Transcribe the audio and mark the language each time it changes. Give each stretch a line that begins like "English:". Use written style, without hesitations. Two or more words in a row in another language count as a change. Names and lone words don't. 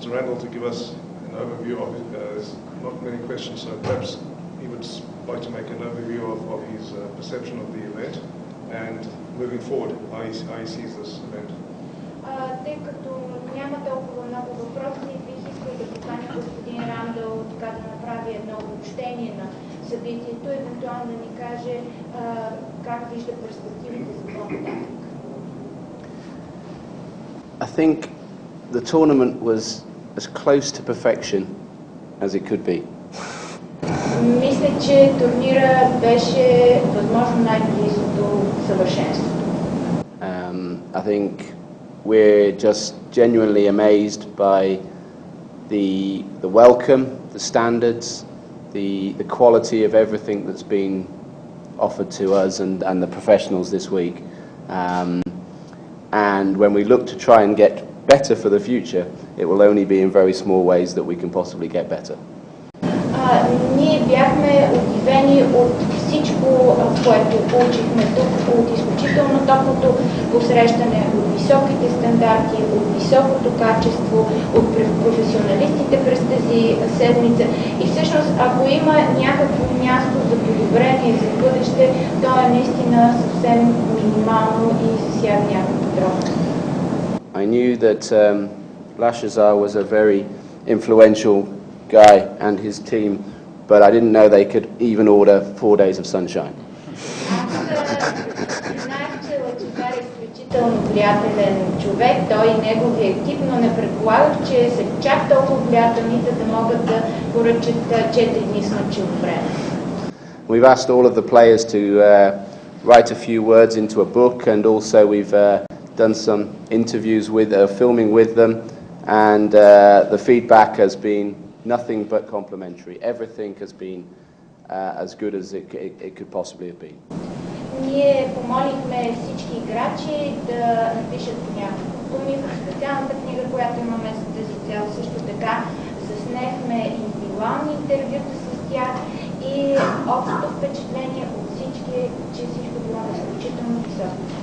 English: Randall to give us an overview of it. There's not many questions, so perhaps he would like to make an overview of his perception of the event and moving forward, how he sees this event.
Bulgarian: Тъй като няма толкова много въпроси, бих искал някой да покани господин Рандъл така да направи едно обобщение на събитието, евентуално да ни каже как вижда перспективите за по-нататък.
English: I think the tournament was as close to perfection as it could be.
Bulgarian: Мисля, че турнира беше възможно най-близо до съвършенството.
English: I think we're just genuinely amazed by the welcome, the standards, the quality of everything that's been offered to us and the professionals this week. And when we look to try and get better for the future, it will only be in very small ways that we can possibly get better.
Bulgarian: Ние бяхме удивени от всичко, което получихме тук, от изключително топлото посрещане, от високите стандарти, от високото качество, от професионалистите през тази седмица. И всъщност, ако има някакво място за подобрение за бъдеще, то е наистина съвсем минимално и засяга някакво подробно.
English: I knew that Lashazar was a very influential guy and his team, but I didn't know they could even order 4 days of sunshine.
Bulgarian: Знаех, че Лачезар е изключително влиятелен човек, той и неговия екип, но не предполагах, че са чак толкова влиятелни, да могат да поръчат 4 дни слънчево време.
English: We've asked all of the players to write a few words into a book, and also we've done some interviews with, filming with them, and the feedback has been nothing but complimentary. Everything has been as good as it could possibly have been.
Bulgarian: Ние помолихме всички играчи да напишат някакво думи в специалната книга, която имаме за тази цел. Също така заснехме индивидуални интервюта с тях и общото впечатление от всички, че всичко било изключително високо.